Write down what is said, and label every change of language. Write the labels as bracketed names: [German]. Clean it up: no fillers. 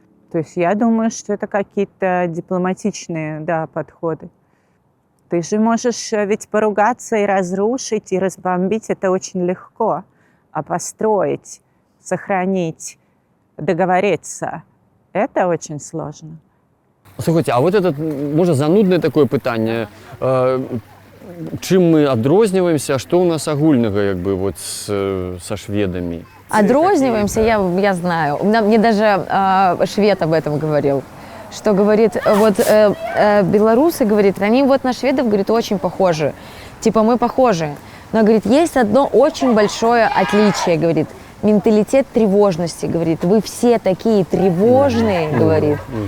[Russian] То есть я думаю, что это какие-то дипломатичные, да, подходы. Ты же можешь ведь поругаться и разрушить, и разбомбить, это очень легко. А построить, сохранить, договориться, это очень сложно. [Ukrainian] Слухайте, а вот это, може, занудне такое питання. [Belarusian] чым мы адрозніваемся, што ў нас агульнага як бы вот са шведамі? [Russian] Отрозниваемся, я знаю. Мне даже швед об этом говорил. Что говорит, вот белорусы, говорит, они вот на шведов, говорит, очень похожи. Типа мы похожи. Но, говорит, есть одно очень большое отличие, говорит, менталитет тревожности, говорит, вы все такие тревожные, говорит.